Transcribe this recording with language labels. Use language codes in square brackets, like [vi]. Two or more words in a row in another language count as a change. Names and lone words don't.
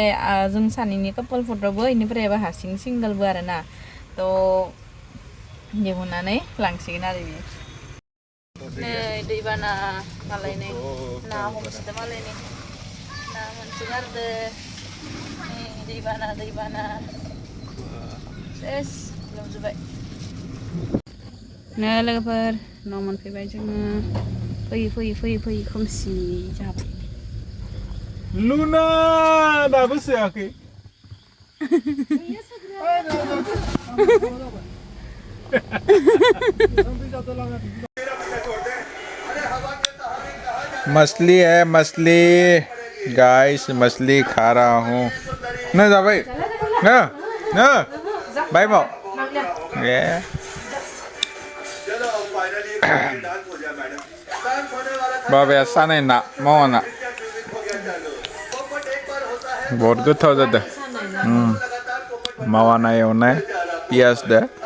[brx] जों सानैनि कापोल फट'बो बेनिफ्राय हारसिं सिंगोलबो आरोना थ' दिहुननानै लांसिगोन आरो बियो नै दैबाना मालाय नै ना हमसोदो मालाय नै ना मोनसोगारदो नै दैबाना सेस लोमजोब्बाय नो लोगोफोर न' मोनफैबाय जोङो फैयै खोमसि जाबाय लुना दाबो सोआखै [hi] मछली है मछली गाइस मछली खा रहा हूँ न [brx] जाबाय न न बाय बाव ये बाबाया सानाय ना मावा ना बहुत गोथाव जादों मावा ना एवनाय [hi] पियाज दे